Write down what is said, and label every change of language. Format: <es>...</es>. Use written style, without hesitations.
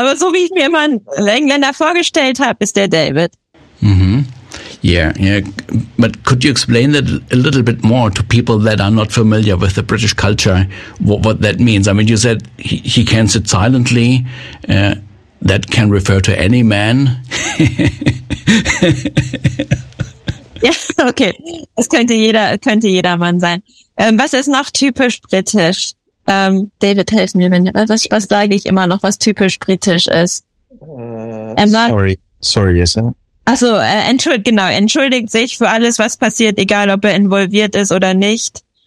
<de>Aber so wie ich mir immer einen Engländer vorgestellt habe, ist der David.</de> <en>Yeah. But could you explain that a little bit more to people that are not familiar with the British culture, what that means? I mean, you said he can sit silently. That can refer to any man.</en> <de>Ja, okay. Das könnte jedermann sein. Was ist noch typisch britisch? David, hilf mir, wenn was sage ich immer noch, was typisch britisch ist?</de> <en>Sorry, yes, sir.</en> <de>Also entschuldigt sich für alles, was passiert, egal ob er involviert ist oder nicht.</de>